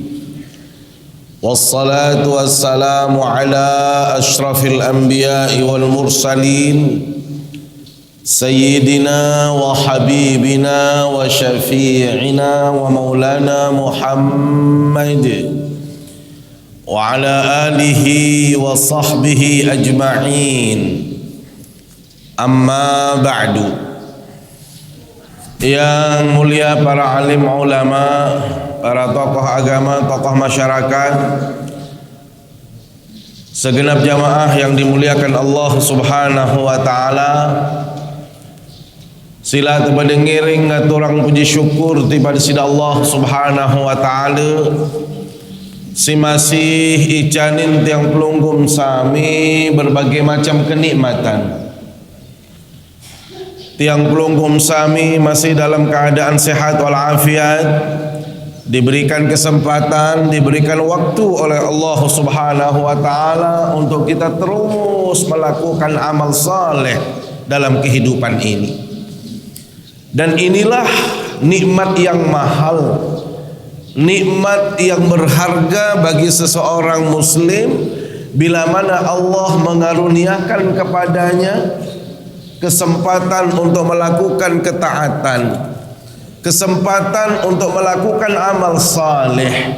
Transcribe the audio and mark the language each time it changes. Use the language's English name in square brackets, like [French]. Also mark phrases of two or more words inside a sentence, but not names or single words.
[Arabic] والصلاة والسلام على أشرف الأنبياء والمرسلين سيدنا وحبيبنا وشفيعنا ومولانا محمد وعلى آله وصحبه أجمعين. أما بعد. [Indonesian] Yang mulia para alim ulama, para tokoh agama, tokoh masyarakat, segenap jamaah yang dimuliakan Allah [Arabic] سبحانه وتعالى. [Sasak] Sila kepada ngiring ngaturang [Indonesian] puji syukur kepada [Sasak] sida Allah [Arabic] سبحانه وتعالى. [Sasak] Si masih icanin tiang pelunggum sami [Indonesian] berbagai macam kenikmatan. [Sasak] Tiang pelunggum sami [Indonesian] masih dalam keadaan sehat walafiat, diberikan kesempatan, diberikan waktu oleh Allah [Arabic] سبحانه وتعالى [Indonesian] untuk kita terus melakukan amal saleh dalam kehidupan ini. Dan inilah nikmat yang mahal, nikmat yang berharga bagi seseorang muslim bila mana Allah mengaruniakan kepadanya kesempatan untuk melakukan ketaatan, kesempatan untuk melakukan amal saleh.